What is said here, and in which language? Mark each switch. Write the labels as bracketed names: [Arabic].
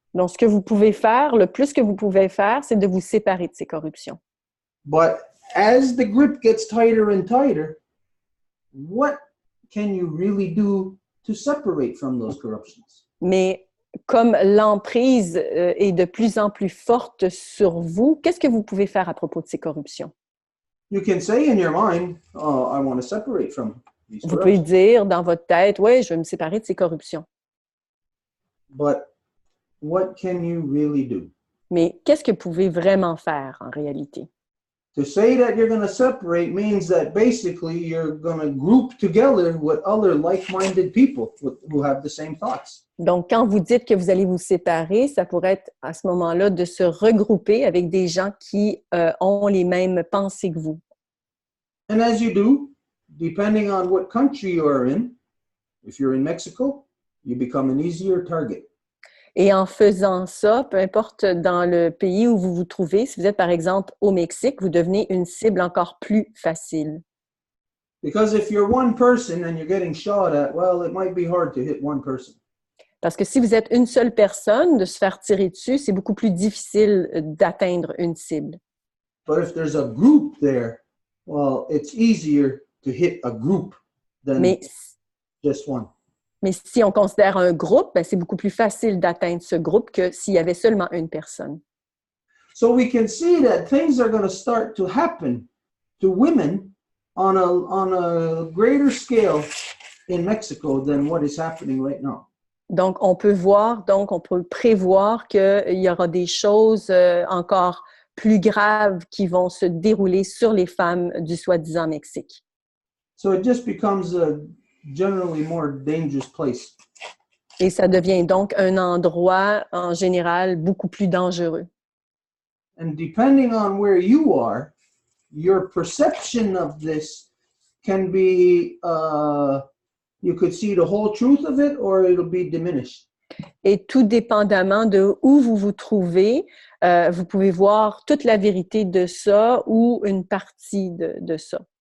[French] Donc, ce que vous pouvez faire, le plus que vous pouvez faire, c'est de vous séparer de ces corruptions. [English] But as the grip gets tighter and tighter, what can you really do to separate from those corruptions? [French] Mais comme l'emprise est de plus en plus forte sur vous, qu'est-ce que vous pouvez faire à propos de ces corruptions? [English] You can say in your mind, "Oh, I want to separate from these [French] Vous pouvez [English] corruptions." [French] dire dans votre tête, oui, je vais me séparer de ces corruptions. [English] But what can you really do? [French] Mais qu'est-ce que vous pouvez vraiment faire en réalité? [English] To say that you're going to separate means that basically you're going to group together with other like-minded people who have the same thoughts. [French] Donc, quand vous dites que vous allez vous séparer, ça pourrait être à ce moment-là de se regrouper avec des gens qui ont les mêmes pensées que vous. [English] And as you do, depending on what country you are in, if you're in Mexico, you become an easier target. [French] Et en faisant ça, peu importe dans le pays où vous vous trouvez, si vous êtes par exemple au Mexique, vous devenez une cible encore plus facile. [English] Because if you're one person and you're getting shot at, well, it might be hard to hit one person. [French] Parce que si vous êtes une seule personne, de se faire tirer dessus, c'est beaucoup plus difficile d'atteindre une cible. [English] But if there's a group there, well, it's easier to hit a group than just one. [French] Mais si on considère un groupe, ben c'est beaucoup plus facile d'atteindre ce groupe que s'il y avait seulement une personne. [English] So we can see that things are going to start to happen to women on a greater scale in Mexico than what is happening right now. [French] Donc, on peut prévoir qu'il y aura des choses encore plus graves qui vont se dérouler sur les femmes du soi-disant Mexique. [English] So it just becomes a generally more dangerous place. [French] Et ça devient donc un endroit, en général, beaucoup plus dangereux. [English] And depending on where you are, your perception of this can be, you could see the whole truth of it or it'll be diminished. [French] Et tout dépendamment de où vous vous trouvez, vous pouvez voir toute la vérité de ça ou une partie de ça.